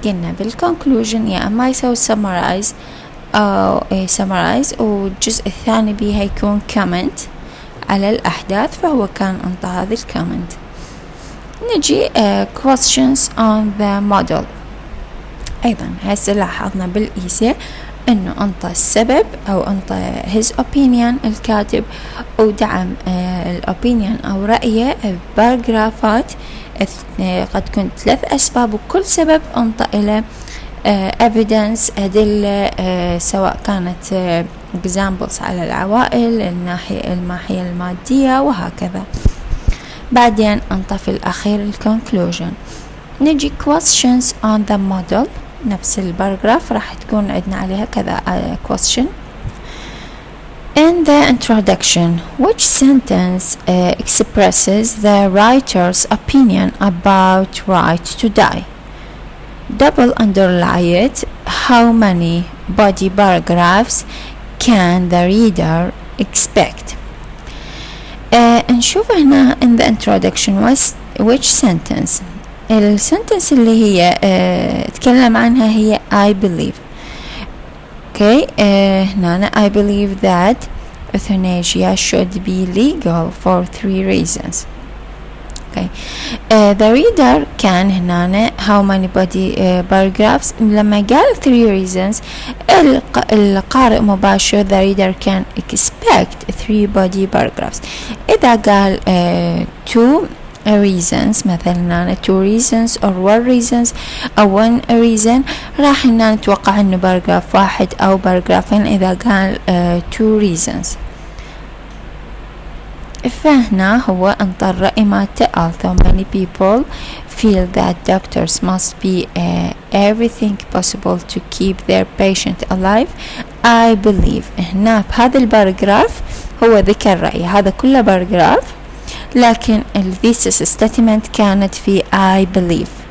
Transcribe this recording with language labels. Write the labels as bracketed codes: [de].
[ar] قلنا بالكونكلوجن يا أما يسوي summarize أو summarize، والجزء الثاني بيها يكون comment على الأحداث، فهو كان انطى هذا الكومنت. نجي [en] questions on the model. [ar] أيضا هسه لاحظنا بالإيسي أنه أنطى السبب أو أنطى [en] his opinion [ar] الكاتب، ودعم الأوبينيون أو رأيه باراجرافات قد تكون 3 أسباب، وكل سبب أنطى إلى evidence أدلة سواء كانت examples على العوائل، الماحية المادية وهكذا. بعدين أنطى في الأخير الكونكلوجن. نجي [en] questions on the model، [ar] نفس الباراجراف راح تكون عندنا عليها كذا question. [en] In the introduction, which sentence expresses the writer's opinion about right to die? Double underline it. How many body paragraphs can the reader expect? [ar] نشوف هنا [en] in the introduction which sentence. [ar] السنتنس اللي هي تكلم عنها هي [en] I believe. Okay, هنا I believe that euthanasia should be legal for 3 reasons. Okay, the reader [ar] كان هنا [en] how many body paragraphs. [ar] لما قال [en] 3 reasons القارئ مباشر the reader can expect 3 body paragraphs. [ar] إذا قال 2 reasons مثلا 2 reasons or 1 reasons أو 1 reason، راح نتوقع إنه باراجراف 1 أو باراجرافين إذا قال 2 reasons. فهنا هو انطى الرأي مالته [en] although many people feel that doctors must be everything possible to keep their patient alive, I believe. [ar] هنا بهذا الباراجراف هو ذكر رأي، هذا كله باراجراف، لكن الثيسس statement كانت في I believe.